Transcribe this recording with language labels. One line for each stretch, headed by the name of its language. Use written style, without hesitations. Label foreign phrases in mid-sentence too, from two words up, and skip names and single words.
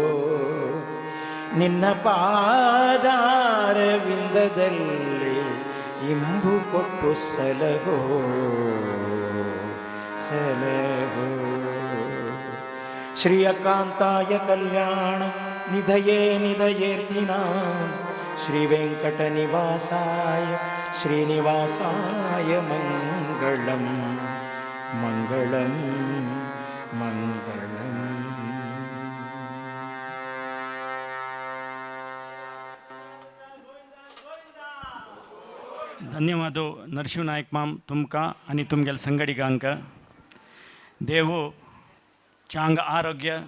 Kannada: ನಿನ್ನ ಪಾದಾರವಿಂದದಲ್ಲಿ ಇಂಬು ಕೊಟ್ಟು ಸಲಹೋ ಸಲಹೋ ಶ್ರೀಯಕಾಂತಾಯ ಕಲ್ಯಾಣ ನಿಧಯೇ ನಿಧಯೇರ್ತಿನ ಶ್ರೀ ವೆಂಕಟ ನಿವಾಸಾಯ ಶ್ರೀನಿವಾಸಾಯ ಮಂಗಳಂ ಮಂಗಳಂ ಮಂಗಳಂ.
Konkani: धन्यवाद नरशिव नायक माम तुमका आणि तुमगेल संगडिगांक देव चांग आरोग्य